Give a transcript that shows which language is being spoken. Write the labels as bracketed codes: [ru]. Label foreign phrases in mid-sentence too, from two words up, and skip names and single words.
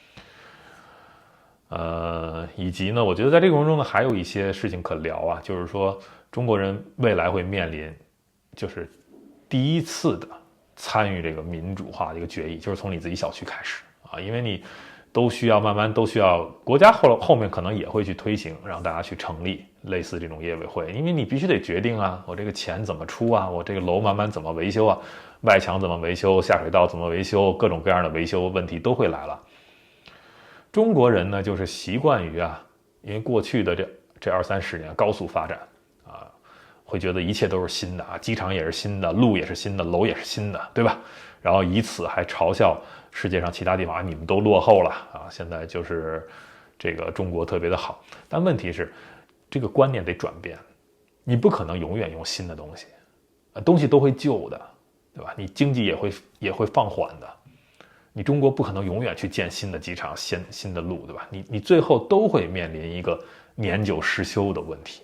[zh] 以及呢，我覺得在這個過程中呢，還有一些事情可聊啊，就是說中國人未來會面臨，就是第一次的參與這個民主化的一個決議，就是從你自己小區開始啊，因為你都需要慢慢都需要國家後面可能也會去推行，讓大家去成立類似這種業委會，因為你必須得決定啊，我這個錢怎麼出啊，我這個樓慢慢怎麼維修啊，外牆怎麼維修，下水道怎麼維修，各種各樣的維修問題都會來了。中國人呢，就是習慣於啊，因為過去的這20-30年高速發展啊，會覺得一切都是新的啊，機場也是新的，路也是新的，樓也是新的，對吧？然後以此還嘲笑世界上其他地方啊，你們都落後了啊，現在就是這個中國特別的好。但問題是，這個觀念得轉變，你不可能永遠用新的東西，東西都會舊的，對吧？你經濟也會放緩的。你中國不可能永遠去建新的機場、新的路，對吧？你最後都會面臨一個年久失修的問題。